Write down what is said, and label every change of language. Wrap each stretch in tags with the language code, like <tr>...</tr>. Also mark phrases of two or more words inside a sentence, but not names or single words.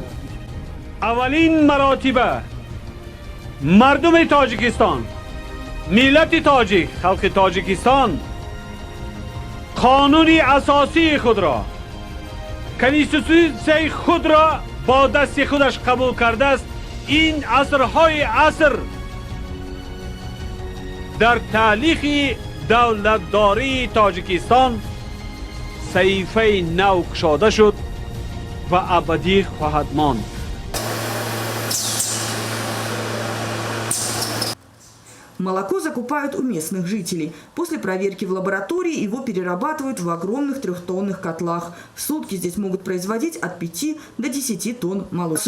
<tg>аввалин маротиба мардуми Тоҷикистон, миллати тоҷик, халқи Тоҷикистон қонуни асосии худро, конститутсияи худро бо дасти худаш қабул кардааст. ин асрҳои аср дар таълиқи давлатдории Тоҷикистон саҳифаи нав кушода шуд ва абадӣ хоҳад монд.</tg> <ru>Молоко закупают у местных жителей. После проверки в лаборатории его перерабатывают в огромных трехтонных котлах. В сутки здесь могут производить от 5 до 10 тонн молока.</ru>